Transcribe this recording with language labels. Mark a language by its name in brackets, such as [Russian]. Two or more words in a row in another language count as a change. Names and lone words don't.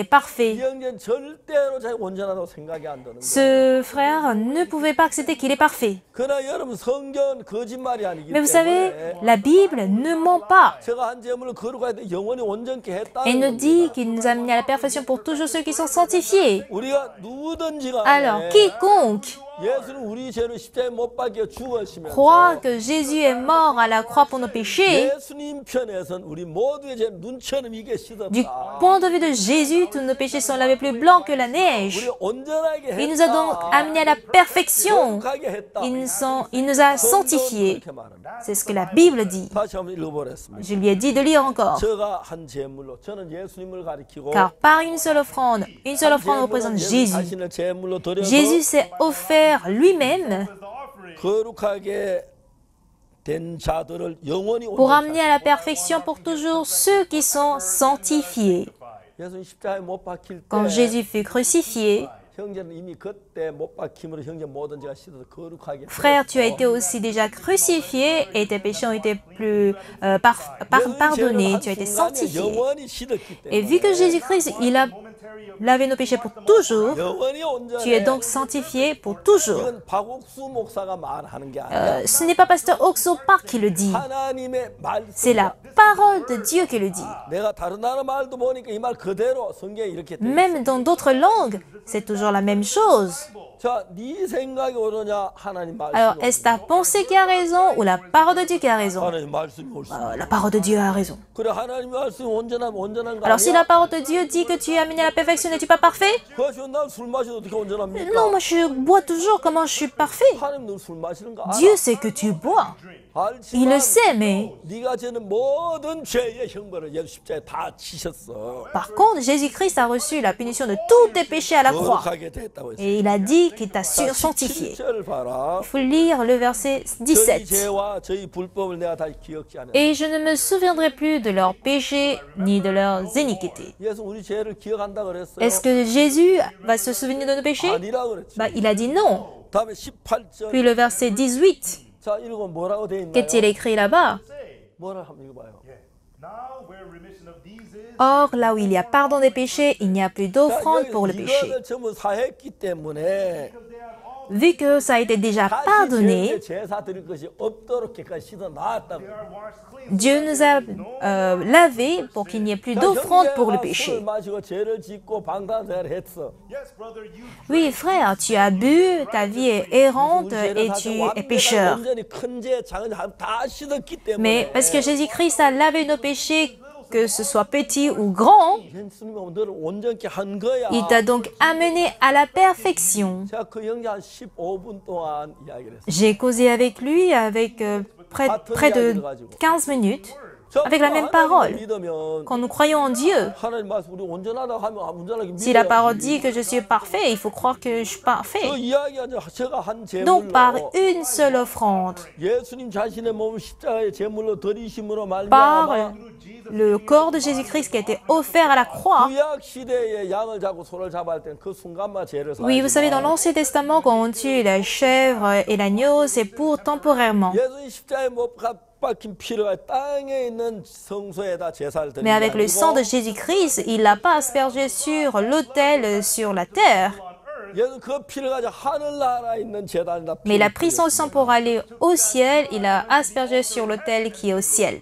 [Korean] 이 [French] parfait, [Korean] 형제는 절대로 자기 온전하다고 생각이 안 드는 거예요. [French] ce frère ne pouvait pas accepter qu'il est parfait. [Korean] 그러나 여러분 성경은 거짓말이 아니기 [French] Mais vous savez, [Korean] 때문에 [French] la Bible ne ment pas. [Korean] 제가 한 제물을 거룩하게 돼 영원히 온전케 했다는 [French] Elle nous [Korean] 겁니다. [French] dit qu'il nous a amenés à la perfection pour toujours ceux qui sont sanctifiés. [Korean] 우리가 누구든지 [French] Alors, [Korean] 간에 [French] quiconque [Korean] 예수는 우리 죄를 십자가에 못 박혀 죽으시면서 [French] Crois que Jésus est mort à la croix pour nos péchés. [Korean] 예수님 편에선 우리 모두의 죄 눈처럼 이게 [French] Du [Korean] 씻었다. [French] point de vue de Jésus, tous nos péchés sont lavés plus blancs que la neige. [Korean] 우리 온전하게 [French] Il nous a donc [Korean] 했다. [French] amenés à la perfection. [Korean] 거룩하게 했다. [French] Il nous a sanctifiés. [Korean] 그렇게 말합니다. [French] C'est ce que la Bible dit. [Korean] 다시 한번 읽어보겠습니다. [French] Je lui ai dit de lire encore. [Korean] 저가 한 제물로 저는 예수님을 가리키고 [French] Car par une seule offrande représente Jésus. [Korean] 자신을 제물로 드려서 [French] Jésus s'est offert lui-même [Korean] 거룩하게 된 자들을 영원히 [French] pour [Korean] 온전히 [French] amener à la perfection pour toujours ceux qui sont sanctifiés. [Korean] 예수님 십자가에 못 박힐 때 [French] Quand Jésus fut crucifié, [Korean] 형제는 이미 그때 못 박힘으로 형제 모든 죄가 씻어서 거룩하게 [French] frère, tu as été aussi déjà crucifié et tes péchés ont été plus pardonnés, tu as été sanctifié. [Korean] 영원히 씻었기 [French] Et [Korean] 때문에 [French] vu que Jésus-Christ, il a lavé nos péchés pour toujours, [Korean] 영원히 [French] tu es [Korean] 온전해. [French] donc sanctifié pour toujours. [Korean] 이건 박옥수 목사가 말하는 게 아니라 [French] Ce n'est pas pasteur Oxopa qui le dit, [Korean] 하나님의 [French] c'est la [Korean] 말씀. [French] parole de Dieu qui le dit. [Korean] 내가 다른 나라 말도 보니까 이 말 그대로 성경에 이렇게 돼. [French] Même dans d'autres langues, c'est toujours la même chose. [Korean] 자, 네 생각이 옳으냐 하나님 말씀. [French] Alors, est-ce ta pensée qui a raison ou la parole de Dieu qui a raison? [Korean] 하나님 말씀이 옳습니다. [French] La parole de Dieu a raison. [Korean] 그래 하나님 말씀이 온전한 거 [French] Alors, si [Korean] 아니야? [French] la parole de Dieu dit que tu es amené à la perfection, n'es-tu pas parfait? [Korean] 그것이 난술 마셔도 어떻게 온전합니까? [French] Non, moi je bois toujours, comment je suis parfait? [Korean] 하나님 너술 마시는 거 알아? [French] Dieu sait que tu bois. Il le [Korean] 알지만 [French] sait, mais [Korean] 네가 지는 모든 죄의 형벌을 예수 십자가에 다 치셨어. [French] par contre, Jésus-Christ a reçu la punition de tous tes péchés à la croix. [Korean] 거룩하게 됐다고 했어. [French] Et il a dit qu'il t'a sanctifié. [Korean] 17절 봐라. [French] Il faut lire le verset [Korean] 저희 17. 죄와 저희 불법을 내가 다시 기억지 않아. [French] Et je ne me souviendrai plus de leurs péchés ni de leurs iniquités. [Korean] 예수 우리 죄를 기억한다 그랬어요. [French] Est-ce que Jésus va se souvenir de nos péchés? [Korean] 아니라 그랬지. [French] Bah, il a dit non. [Korean] 다음에 18절. [French] Puis le verset 18, [Korean] 자, 읽으면 뭐라고 돼 있나요? [French] qu'est-il écrit là-bas? [Korean] 뭐라 한번 읽어봐요. [English] Now, where remission of these is, [French] Or, là où il y a pardon des péchés, il n'y a plus [Korean] 자, [French] d'offrande pour le péché. [Korean] 이거를 전부 사했기 때문에 [French] Vu que ça a été déjà [Korean] 다시 [French] pardonné, [Korean] 제사 드릴 것이 없도록 깨끗이 씻어 놨다고. [English] they are washed clean. [French] Dieu nous a lavés pour qu'il n'y ait plus d'offrande pour le [Korean] 술 [French] péché. [Korean] 마시고 죄를 짓고 방탕생활을 했어. [English] Yes, brother, you [French] Oui, frère, tu as bu, ta vie est errante et tu es pécheur. [Korean] 완전히 큰 죄, 작은 죄 다 씻었기 때문에. [French] Mais parce que Jésus-Christ a lavé nos péchés, que ce soit petit ou grand, [Korean] 예수님이 너를 온전케 한 거야. [French] il t'a donc amené à la perfection. [Korean] 제가 그 형제 한 15분 동안 이야기를 했어요. [French] J'ai causé avec lui avec près de 15 minutes, avec la même parole. [Korean] 믿으면 [French] Quand nous croyons en Dieu, [Korean] 하나님 말씀 우리 온전하다고 하면 온전하게 [French] si la [Korean] 믿어야지. [French] parole dit que je suis parfait, il faut croire que je suis [Korean] 그 [French] parfait. [Korean] 이야기가 제가 한 [French] Donc par [Korean] 제물로 [French] une seule offrande, [Korean] 예수님 자신의 몸을 십자가에 제물로 드리심으로 [French] par [Korean] 말미암아 [French] le corps de Jésus-Christ qui a été offert à la croix. [Korean] 구약 시대에 양을 잡고 소를 잡아야 할 때는 그 순간만 죄를 [French] Oui, vous savez, dans [Korean] 사하지만 [French] l'Ancien Testament, quand on tue la chèvre et l'agneau, c'est pour temporairement. [Korean] 예수님 십자가에 못 박힌 피를 땅에 있는 성소에다 제사를 드리는 [French] Mais avec le sang de [Korean] 게 아니고 [French] Jésus-Christ, il l'a pas aspergé sur l'autel, sur la terre. [Korean] 예수는 그 피를 가지고 하늘나라에 있는 제단에다 [French] Mais il a pris son sang pour aller au ciel, il a aspergé sur l'autel qui est au ciel.